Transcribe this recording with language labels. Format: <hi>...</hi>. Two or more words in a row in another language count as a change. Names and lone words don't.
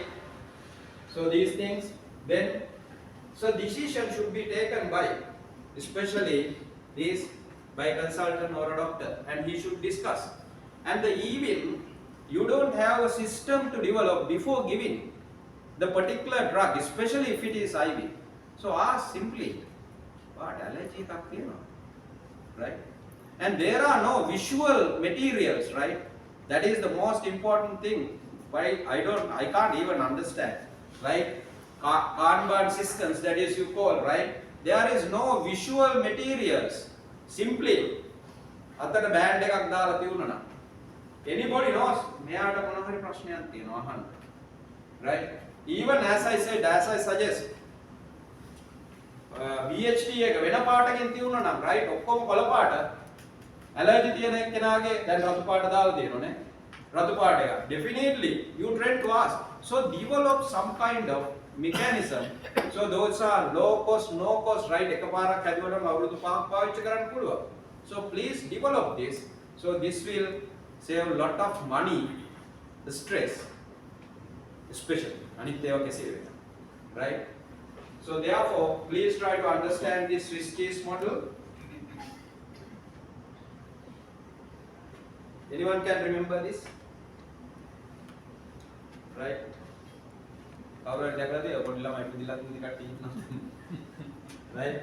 <en>So these things, then, so decision should be taken by, especially this, by consultant or a doctor, and he should discuss. And even you don't have a system to develop before giving the particular drug, especially if it is IV. So ask simply, what allergy</en> <si>එකක් තියෙනවා,</si> <en>right? And there are no visual materials, right? That is the most important thing. Why I can't even understand, right? Kanban systems, that is you call, right? There is no visual materials. Simply,</en> <si>අතට බෑන්ඩ් එකක් දාලා තියුණා නම්</si> <en>anybody knows</en> <si>මෙයාට මොන හරි ප්‍රශ්නයක් තියෙනවා අහන්න,</si> <en>right? Even as I said, as I suggest, BHT එක වෙන පාටකින් තියුණා නම්, right?</en> <si>ඔක්කොම කොළ පාට, allergy තියෙන එක්කෙනාගේ දැන් රතු පාට දාලා තියෙනෝනේ, රතු පාට එක.</si> <en>Definitely you try to ask. So develop some kind of mechanism. So those are low cost, no cost, right?</en> <si>එකපාරක් හැදුවම අවුරුදු 5ක් පාවිච්චි කරන්න පුළුවන්.</si> <en>So please develop this. So this will save a lot of money, the stress, especially</en> <si>අනිත් ඒවා කෙසේ වෙනද,</si> <en>right? So therefore, please try to understand this Riskies model. Anyone can remember this, right? Right?</en>